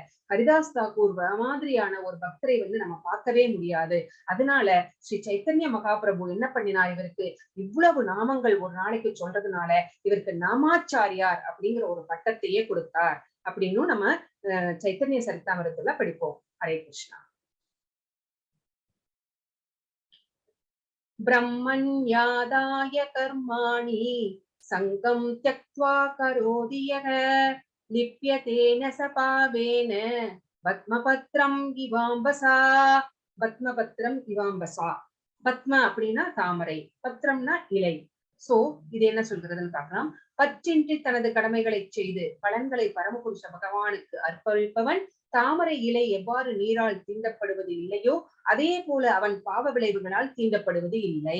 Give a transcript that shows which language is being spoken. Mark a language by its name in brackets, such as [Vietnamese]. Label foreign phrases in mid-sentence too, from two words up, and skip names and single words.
[Tamil] ஹரிதாஸ் தாக்கூர் மாதிரியான ஒரு பக்தரை வந்து நம்ம பார்க்கவே முடியாது. அதனால ஸ்ரீ சைத்தன்ய மகாபிரபு என்ன பண்ணினார்? இவருக்கு இவ்வளவு நாமங்கள் ஒரு நாளைக்கு சொல்றதுனால இவருக்கு நாமாச்சாரியார் அப்படிங்கிற ஒரு பட்டத்தையே கொடுத்தார் அப்படின்னு நம்ம சைத்தன்ய சரிதாமிரத்துல படிப்போம். ஹரே கிருஷ்ணா. [Sanskrit] ब्रह्मण्यादाय कर्माणि सङ्गं त्यक्त्वा करोति यः लिप्यते न स पावेन पद्मपत्रम् इवाम्भसा. पद्मपत्रम् इवाम्भसा. [Tamil] பத்ம அப்படின்னா தாமரை, பத்திரம்னா இலை. சோ இது என்ன சொல்கிறதுன்னு பார்க்கலாம். பற்றின்றி தனது கடமைகளை செய்து பலன்களை பரமபுருஷ பகவானுக்கு அர்ப்பணிப்பவன் தாமரை இலை எவ்வாறு நீரால் தீண்டப்படுவது இல்லையோ அதே போல அவன் பாவ விளைவுகளால் தீண்டப்படுவது இல்லை.